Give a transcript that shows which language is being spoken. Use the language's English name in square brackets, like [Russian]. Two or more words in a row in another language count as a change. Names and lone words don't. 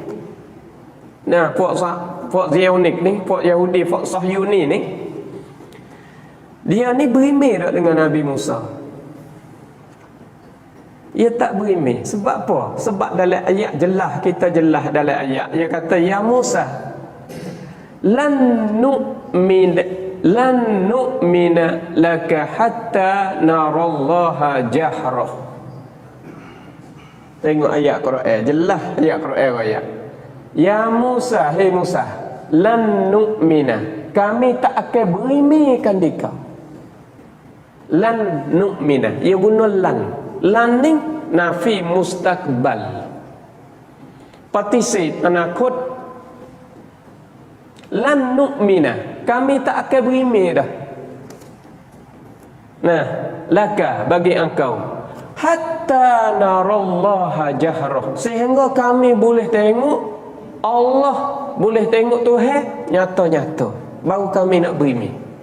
[Malay] Puak Zionik ni, puak Yahudi, puak Sahyuni ni, dia ni berimeh tak dengan Nabi Musa? Ia tak berimeh. Sebab apa? Sebab dalam ayat jelas, kita jelas dalam ayat. Dia kata ya Musa, [Arabic] لن نؤمن لك حتى نرى الله جهرة. [Malay] Tengok ayat Quran, jelas ayat Quran ayat. [Arabic] يا موسى, [Malay] hei Musa, [Arabic] لن نؤمن, [Malay] kami tak akan berimehkan dikau. [Arabic] لن نؤمن, [Malay] ia guna lan. Lan ni [Arabic] نفي مستقبل, [Malay] particip anakut. [Arabic] لن نؤمن, [Malay] kami tak akan berimeh dah. Laka, bagi engkau, [Arabic] حتى نرى الله جهرة, [Malay] sehingga kami boleh tengok Allah, boleh tengok Tuhan nyata-nyata, baru kami nak berimeh.